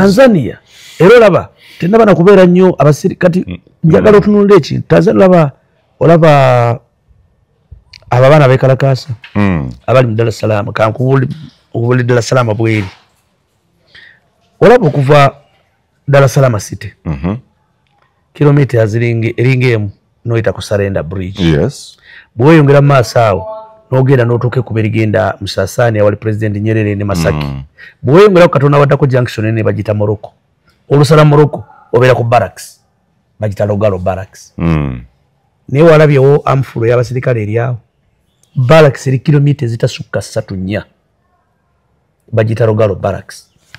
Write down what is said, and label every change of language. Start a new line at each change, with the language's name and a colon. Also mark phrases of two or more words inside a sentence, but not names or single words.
Ganda: Tanzania era olaba tennaba na kubeera nnyo abasiri kati njagala otunulira ekintu Tanzania olaba abo abaana beekalakaasa abali mu Dar es Salaam kankubuli Dar es Salaam bweri olaba okuva Dar es Salaam city kilomita eringa emu noyita ku Sarenda Bridge bweyongera mu maaso awo n'ogenda n'otuuke ku berigenda Musasani awali President Nyerere ne Masaki bweyongera ku Katonda waddako junction ne bagita Morocco olusala Morocco obeera ku barracks bagita Logalo barracks naye walabyewo amfulo y'abasirikale eri awo barracks eri kilomita ezitasukka 3-4 bagita Logalo barracks